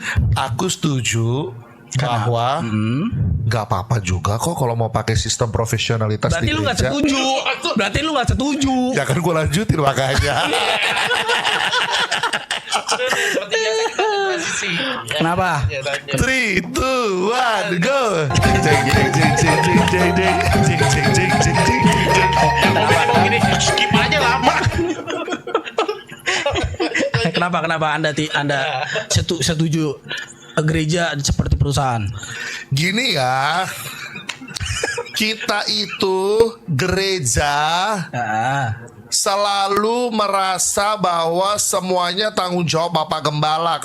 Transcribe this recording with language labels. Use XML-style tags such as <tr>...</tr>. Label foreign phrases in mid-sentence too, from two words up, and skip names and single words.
<id>Aku setuju bahwa nggak apa-apa juga kok kalau mau pakai sistem profesionalitas Berarti di lu nggak gereja. setuju. Berarti lu nggak setuju. Ya kan gue lanjutin makanya. Seperti biasa kita ada transisi. Ya. Kenapa? Ya, lanjut. 3, 2, 1, go. Jeng jeng jeng jeng jeng jeng jeng jeng jeng jeng jeng jeng. Emang gini, skip aja lama. Kenapa Anda setuju gereja seperti perusahaan? Gini ya, kita itu gereja selalu merasa bahwa semuanya tanggung jawab Bapak Gembala.</id>